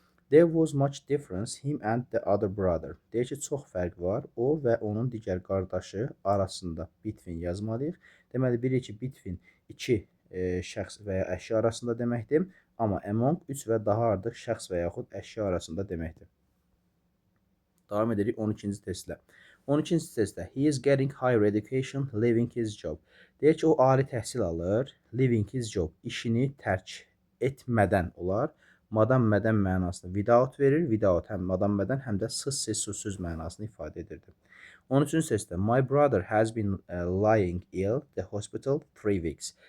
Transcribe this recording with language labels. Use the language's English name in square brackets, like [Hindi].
[English] There was much difference him and the other brother. [Azerbaijani] Deyir ki, çox fərq var. O və onun digər qardaşı arasında between yazmalıyıq. Deməli, bilir ki, between iki şəxs və ya əşya arasında deməkdir. Amma among 3 və daha artıq şəxs və yaxud əşya arasında deməkdir. Davam edirik 12-ci testlə. [English] 12-ci testdə he is getting higher education, leaving his job. [Azerbaijani] Deyir ki, o ali təhsil alır, [English] leaving his job, [Azerbaijani] işini tərk etmədən olar. Madam mədən mənasını without verir. Without həm madam mədən, həm də sız mənasını ifadə edirdi. [English] 13-cü testdə my brother has been lying ill the hospital 3 weeks.